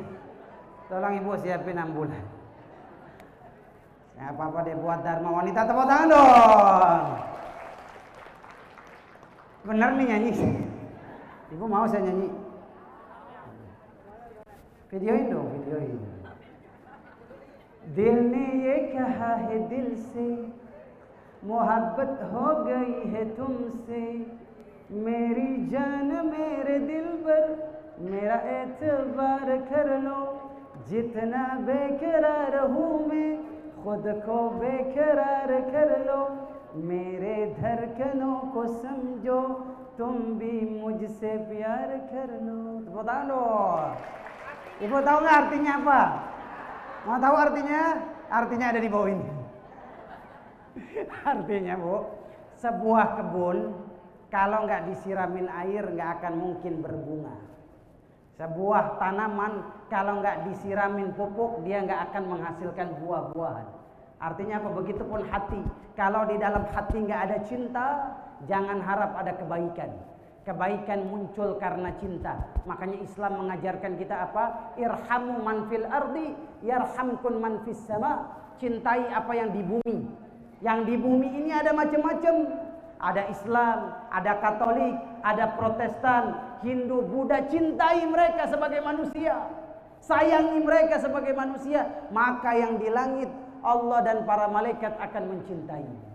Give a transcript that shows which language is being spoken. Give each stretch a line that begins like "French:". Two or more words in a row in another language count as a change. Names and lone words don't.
Indonesian: Tolong ibu siapin ambulan. Ya, apa-apa deh buat Dharma Wanita, tepuk tangan dong. Bener nih nyanyi. Ibu mau saya nyanyi? Videoin dong, videoin.
Hindi: दिल ने ये कहा है दिल से मोहब्बत हो गई है तुमसे मेरी जान मेरे दिल पर मेरा एतबार कर लो जितना बेकरार हूँ मैं खुद को बेकरार कर लो मेरे धड़कनों को समझो तुम भी मुझसे प्यार कर लो.
Indonesian: Tepuk tangan dong. Ibu tahu nggak artinya apa? Mau tahu artinya? Artinya ada di bawah ini. Artinya Bu, sebuah kebun kalau nggak disiramin air nggak akan mungkin berbunga. Sebuah tanaman kalau nggak disiramin pupuk dia nggak akan menghasilkan buah-buahan. Artinya apa? Begitupun hati. Kalau di dalam hati nggak ada cinta, jangan harap ada kebaikan. Kebaikan muncul karena cinta. Makanya Islam mengajarkan kita apa?
Arabic: ارحموا من في الأرض يرحمكم من في السماء.
Indonesian: Cintai apa yang di bumi. Yang di bumi ini ada macam-macam. Ada Islam, ada Katolik, ada Protestan, Hindu, Buddha. Cintai mereka sebagai manusia. Sayangi mereka sebagai manusia. Maka yang di langit Allah dan para malaikat akan mencintai.